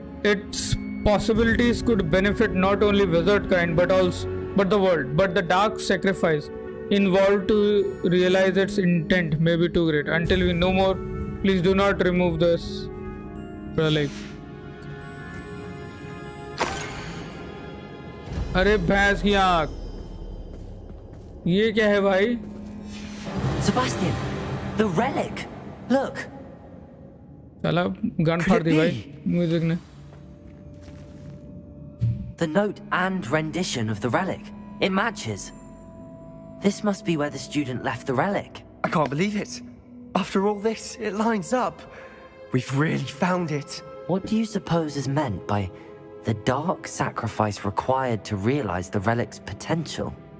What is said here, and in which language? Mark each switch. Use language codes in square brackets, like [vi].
[en] Its possibilities could benefit not only wizard kind but the world. But the dark sacrifice involved to realize its intent may be too great. Until we know more, please do not remove this relic. [hi] अरे भैंस की आंख, ये क्या है भाई? [en] Sebastian, the relic. Look. [hi] साला gun फाड़ दी भाई म्यूजिक ने। [en] The note and rendition of the relic. It matches. This must be where the student left the relic. I can't believe it. After all this, it lines up. We've really found it. What do you suppose is meant by the dark sacrifice required to realize the relic's potential?